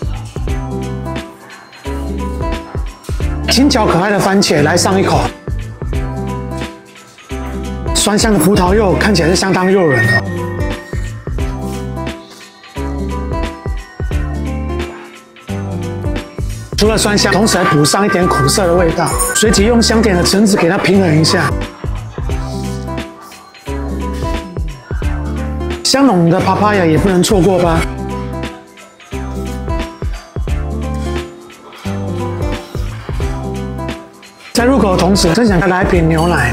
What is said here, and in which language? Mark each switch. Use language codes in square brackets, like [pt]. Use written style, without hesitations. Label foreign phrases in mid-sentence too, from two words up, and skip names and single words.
[zh] 輕巧可愛的番茄來上一口，酸香的葡萄柚看起來是相當誘人的。除了酸香，同時還補上一點苦澀的味道，隨即用香甜的橙子給它平衡一下。香濃的 papaya 也不能錯過吧。在入口的同時，真想再來一瓶牛奶。